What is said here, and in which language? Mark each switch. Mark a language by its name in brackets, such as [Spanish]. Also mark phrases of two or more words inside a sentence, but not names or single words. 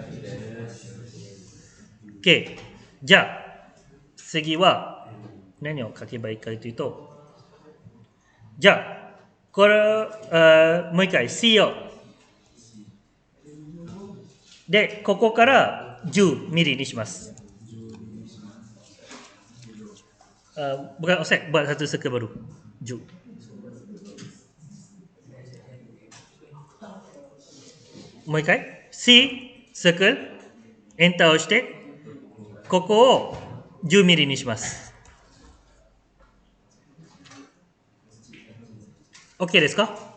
[Japanese] OK。じゃあ、次は何を書けばいいかというと、じゃあ、これをもう一回 C を。で、ここから10ミリにします。 [Malay] bukan offset, buat satu circle baru. [Japanese] 10。もう一回 C、circle、Enter をして、ここを10ミリにします。OK ですか？